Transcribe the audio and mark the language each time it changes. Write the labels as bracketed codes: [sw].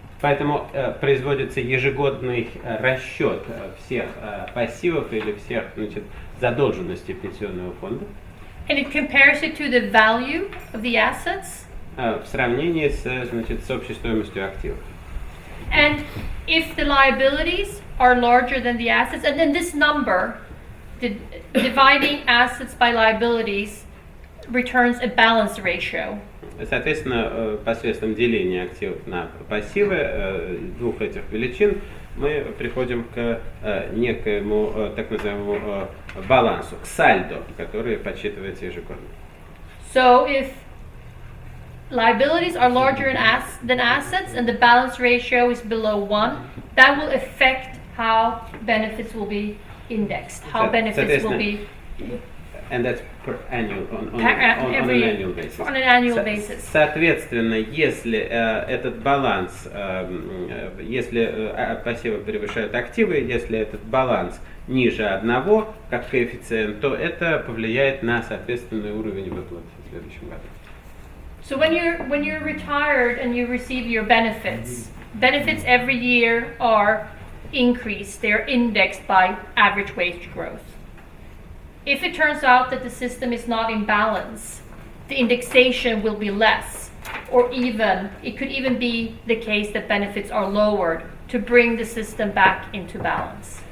[ru] Поэтому производится ежегодный расчет всех пассивов или всех, значит, задолженностей пенсионного фонда. [en] And it compares it to the value of the assets. [ru] В сравнении с общей стоимостью активов. [en] And if the liabilities are larger than the assets, and then this number, dividing assets by liabilities, returns a balance ratio. [ru] Соответственно, посредством деления активов на пассивы двух этих величин мы приходим к некоему так называемому балансу, к сальдо, который подсчитывается ежегодно. [en] So if liabilities are larger than assets and the balance ratio is below 1, that will affect how benefits will be indexed, how benefits will be... And that's per annual, on an annual basis. On an annual basis. [ru] Соответственно, если этот баланс, если пассивы превышают активы, если этот баланс ниже 1 как коэффициент, то это повлияет на соответственный уровень выплат в следующем году. [en] So when you're retired and you receive your benefits, benefits every year are increased, they're indexed by average wage growth. If it turns out that the system is not in balance, the indexation will be less, or even, it could even be the case that benefits are lowered to bring the system back into balance.